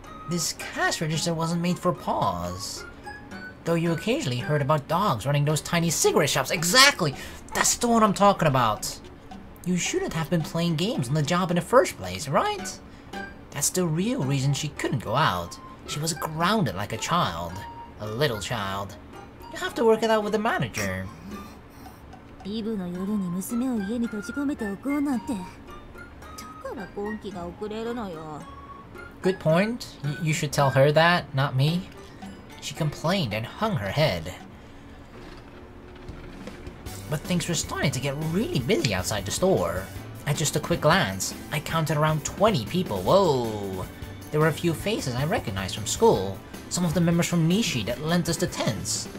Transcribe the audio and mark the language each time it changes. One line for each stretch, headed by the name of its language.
English: This cash register wasn't made for paws. Though you occasionally heard about dogs running those tiny cigarette shops. Exactly! That's the one I'm talking about. You shouldn't have been playing games on the job in the first place, right? That's the real reason she couldn't go out. She was grounded like a child. A little child. You have to work it out with the manager.
Japanese: イブの夜に娘を家に閉じ込めておこうなんて。だから今期が遅れるのよ。
English: Good point. You should tell her that, not me. She complained and hung her head. But things were starting to get really busy outside the store. At just a quick glance, I counted around 20 people. Whoa! There were a few faces I recognized from school. Some of the members from Nishi that lent us the tents.